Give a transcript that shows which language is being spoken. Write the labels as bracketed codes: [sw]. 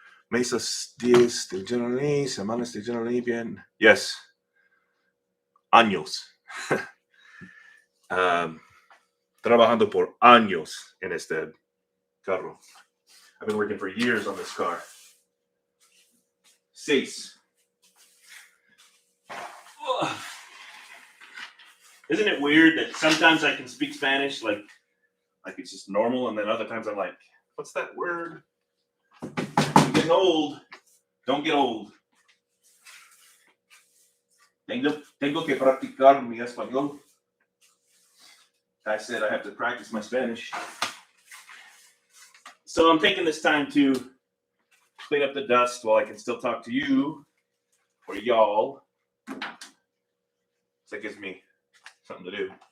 [es] Meses días de generallee, semanas de generallee bien. Yes. Años. Trabajando por años en este carro. [en] I've been working for years on this car. 6. Isn't it weird that sometimes I can speak Spanish like it's just normal, and then other times I'm like, what's that word? I'm getting old. Don't get old. [es] Tengo que practicar mi español. [en] I said I have to practice my Spanish. So I'm taking this time to clean up the dust while I can still talk to you or y'all. So that gives me something to do.